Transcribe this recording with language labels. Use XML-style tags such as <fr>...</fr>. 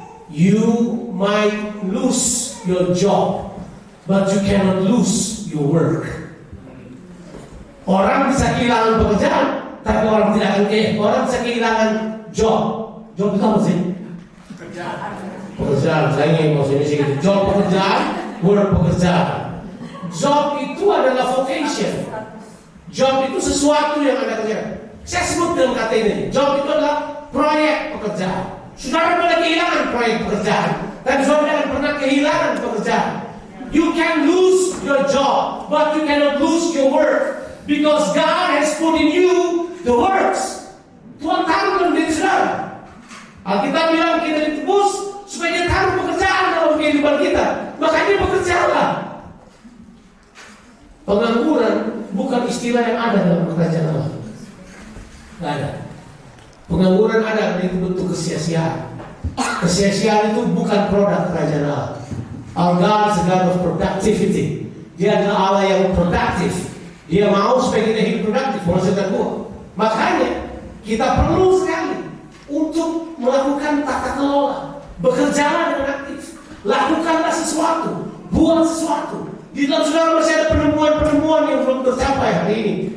<en>You might lose your job, but you cannot lose your work.</en> <id>Orang bisa kehilangan pekerjaan, tapi orang tidak akan orang bisa kehilangan job. Job itu apa sih? Pekerjaan. Saya ingin maksudnya sih gitu. Job pekerjaan, work pekerjaan. Job itu adalah vocation. Job itu sesuatu yang Anda kerjakan. Saya sebut dalam kata ini. Job itu adalah proyek pekerjaan. Saudara boleh kehilangan proyek pekerjaan, tapi saudara jangan pernah kehilangan pekerjaan.</id> <en>You can lose your job, but you cannot lose your work. Because God has put in you the works.</en> <id>Tuhan taruh dalam diri saudara. Alkitab bilang kita ditebus supaya dia taruh pekerjaan dalam kehidupan kita. Makanya bekerjalah. Pengangguran bukan istilah yang ada dalam kerajaan Allah. Tidak ada. Pengangguran ada, itu bentuk kesia-siaan. Kesia-siaan itu bukan produk kerajaan Allah.</id> <en>Our God is a God of productivity.</en> <id>Dia adalah Allah yang produktif. Dia mau supaya kita hidup produktif, menghasilkan buah. Makanya kita perlu sekali untuk melakukan tata kelola. Bekerjalah dengan aktif. Lakukanlah sesuatu, buat sesuatu. Di dalam saudara masih ada penemuan-penemuan yang belum tercapai hari ini.</id>